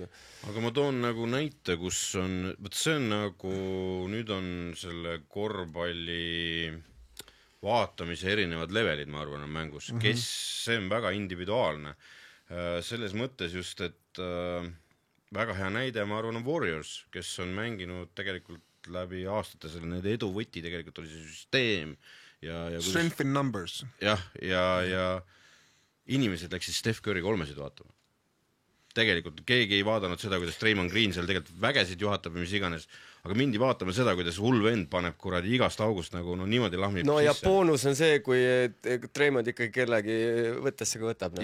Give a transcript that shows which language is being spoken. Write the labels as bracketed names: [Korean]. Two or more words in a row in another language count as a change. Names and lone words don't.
[Estonian] Aga ma toon nagu näite, kus on, see on nagu, nüüd on selle korvpalli vaatamise erinevad levelid, ma arvan, on mängus. Kes, see on väga individuaalne. Selles mõttes just, et väga hea näide, ma arvan, on Warriors, kes on mänginud tegelikult läbi aastate selle edu võti, tegelikult oli see süsteem ja [English] Strength in numbers. [Estonian] Ja inimesed läksid Steph Curry 3-sid vaatama. Tegelikult keegi ei vaadanud seda, kuidas Draymond Green seal tegelikult vägesid juhatab ja mis iganes, aga mindi vaatama seda, kuidas hull vend paneb kuradi igast august nagu niimoodi lahmib no sisse. Ja boonus on see, kui Draymond ikkagi kellegi võttesse võtab.